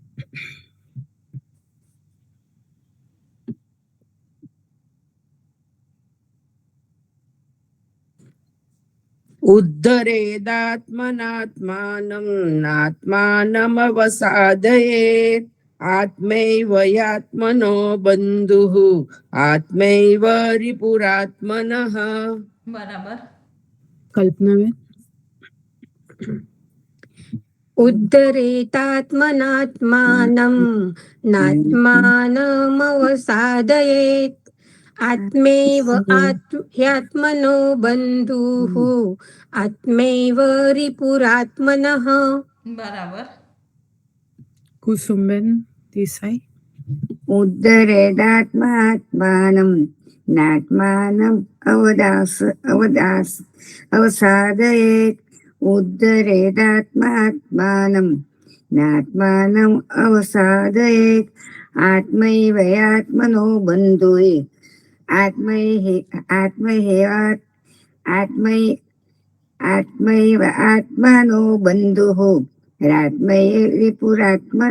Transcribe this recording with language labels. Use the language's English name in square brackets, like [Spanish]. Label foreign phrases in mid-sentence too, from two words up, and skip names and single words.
[Sanskrit] ઉद्धરેદાત્મનાત્માનમ નાત્માનમવસાદયેત આત્મૈવ યાત્મનો બંધુઃ આત્મૈવ રિપુરાત્મનઃ. [Gujarati] બરાબર. કલ્પનાબેન. [Sanskrit] ઉદ્ધરેતાત્મનાત્માनं નાત્માનમવસાદયેત આત્મૈવ ह्यात्मनो बन्धुः आत्मैव रिपुरात्मनः. [Gujarati] બરાબર. કુસુમબેન દેસાઈ. [Sanskrit] ઉદ્ધરેદાત્માત્માનમ નાત્માનમ અવસાદયેત ઉદ્ધરેદાત્માત્માનમ નાત્માનમ અવસાદયેત આત્મૈવ યાત્મનો બંધુઃ આત્મૈવ આત્મનો બંધુઃ આત્મૈવ રિપુરાત્મનઃ.